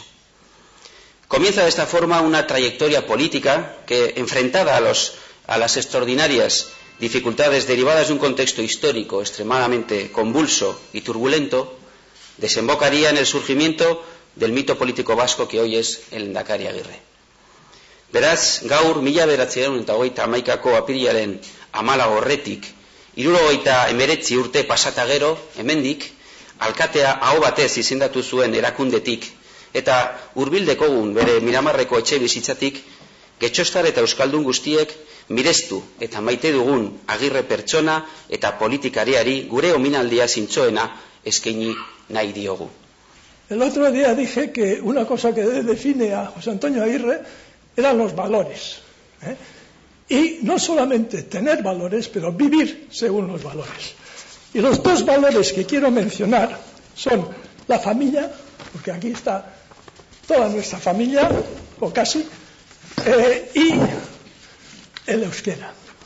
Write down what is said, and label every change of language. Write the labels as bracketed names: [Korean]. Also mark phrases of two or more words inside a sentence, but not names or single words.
[Spanish] Comienza de esta forma una trayectoria política que, enfrentada a las extraordinarias dificultades derivadas de un contexto histórico extremadamente convulso y turbulento, desembocaría en el surgimiento del mito político vasco que hoy es el Lehendakari Agirre. [Basque] Beraz, gaur 1981ko apirilaren 14 aurretik, 79 urte pasata gero, hemendik, alkatea aho batez izendatu zuen erakundetik, eta hurbil dekogun bere Miramarreko etxe bizitzatik, Getxostar eta euskaldun guztiek mirestu eta maite dugun Agirre pertsona eta politikariari gure ominaldia zintzoena eskaini nahi diogu. [Spanish] El otro día dije que una cosa que define a José Antonio Agirre eran los valores. Y no solamente tener valores, pero vivir según los valores. Y los dos valores que quiero mencionar son la familia, porque aquí está toda nuestra familia, o casi, y el euskera.